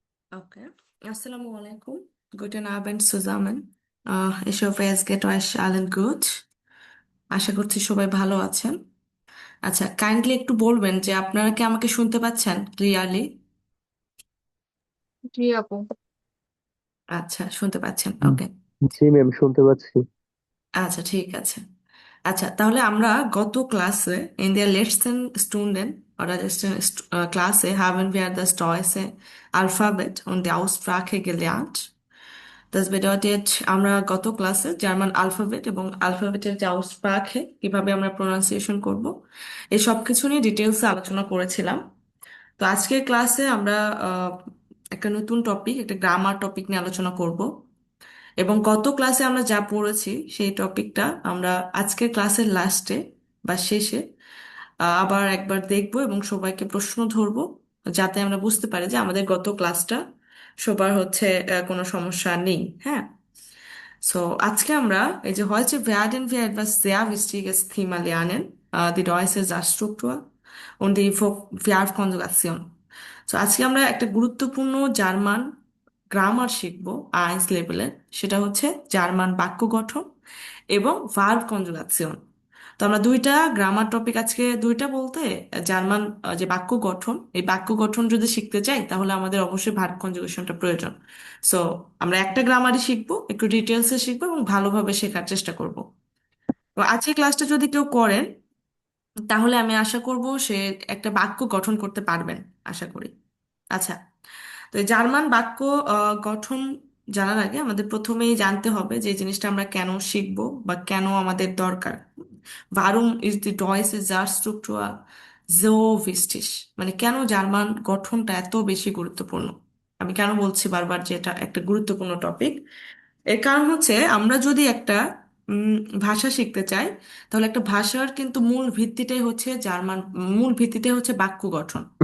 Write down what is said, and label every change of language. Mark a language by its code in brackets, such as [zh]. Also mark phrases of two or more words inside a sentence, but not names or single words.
[de] Okay. [ar] السلام عليكم. [de] Guten Abend zusammen. Ich hoffe, es geht euch allen gut. [bn] আশা করছি সবাই ভালো আছেন। আচ্ছা, কাইন্ডলি একটু বলবেন যে আপনারা কি আমাকে শুনতে পাচ্ছেন ক্লিয়ারলি? জি আপু। আচ্ছা, শুনতে পাচ্ছেন। হুম। ওকে। জি ম্যাম, শুনতে পাচ্ছি। আচ্ছা, ঠিক আছে। আচ্ছা, তাহলে আমরা গত ক্লাসে [de] in der letzten Stunden oder letzten Klasse haben wir das deutsche Alphabet und die Aussprache gelernt. Das bedeutet, [bn] আমরা গত ক্লাসে [en] German alphabet [bn] এবং আলফাবেটের যে আউসপ্রাকে কিভাবে আমরা প্রোনাউন্সিয়েশন করব এই সব কিছু নিয়ে ডিটেলসে আলোচনা করেছিলাম। তো আজকের ক্লাসে আমরা আহ, একটা নতুন টপিক, একটা [en] grammar topic [bn] নিয়ে আলোচনা করব। এবং গত ক্লাসে আমরা যা পড়েছি সেই টপিকটা আমরা আজকের ক্লাসের লাস্টে বা শেষে আবার একবার দেখব এবং সবাইকে প্রশ্ন ধরবো, যাতে আমরা বুঝতে পারি যে আমাদের গত ক্লাসটা সবার হচ্ছে কোনো সমস্যা নেই। হ্যাঁ। So, আজকে আমরা এই যে [de] heute werden wir etwas sehr wichtiges Thema lernen, die deutsche Satzstruktur und die Verbkonjugation. So, [bn] আজকে আমরা একটা গুরুত্বপূর্ণ [en] German grammar [bn] শিখবো আইস লেভেলের, সেটা হচ্ছে জার্মান বাক্য গঠন এবং ভার্ব কনজুগাসিয়ন। তো আমরা দুইটা [en] grammar topic [bn] আজকে, দুইটা বলতে জার্মান যে বাক্য গঠন, এই বাক্য গঠন যদি শিখতে চাই তাহলে আমাদের অবশ্যই [en] verb conjugation [bn] প্রয়োজন। সো আমরা একটা গ্রামারই শিখবো, একটু ডিটেলসে শিখবো এবং ভালোভাবে শেখার চেষ্টা করব। তো আজকে ক্লাসটা যদি কেউ করেন তাহলে আমি আশা করব সে একটা বাক্য গঠন করতে পারবেন, আশা করি। আচ্ছা, তো এই জার্মান বাক্য গঠন জানার আগে আমাদের প্রথমেই জানতে হবে যে এই জিনিসটা আমরা কেন শিখবো বা কেন আমাদের দরকার। [de] Warum ist die deutsche Satzstruktur so wichtig? [bn] মানে কেন জার্মান গঠনটা এত বেশি গুরুত্বপূর্ণ? আমি কেন বলছি বারবার যে এটা একটা গুরুত্বপূর্ণ টপিক? এর কারণ হচ্ছে আমরা যদি একটা উম, ভাষা শিখতে চাই তাহলে একটা ভাষার কিন্তু মূল ভিত্তিটাই হচ্ছে জার্মান, মূল ভিত্তিটাই হচ্ছে বাক্য গঠন।